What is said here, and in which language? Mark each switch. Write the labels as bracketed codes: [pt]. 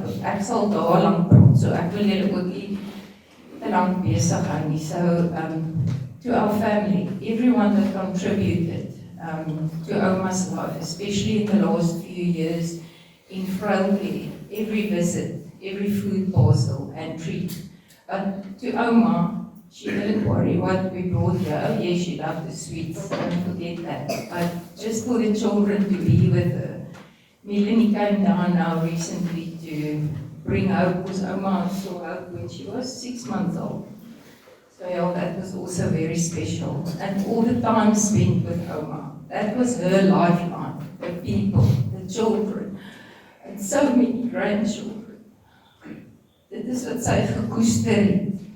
[af] Ek sal daar lank praat, so ek wil julle ook nie te lank besig hou nie. [en] So, to our family, everyone that contributed to Oma's life, especially in the last few years in frailty, every visit, every food parcel and treat. But to Oma, she didn't worry what we brought here. Oh yes, she loved the sweets, don't forget that. But just for the children to be with her. Melanie came down now recently to bring hope, because Oma saw hope when she was 6 months old. So yeah, that was also very special. And all the time spent with Oma. That was her lifeline, the people, the children, and so many grandchildren. [af] Dit is wat sy gekoester het.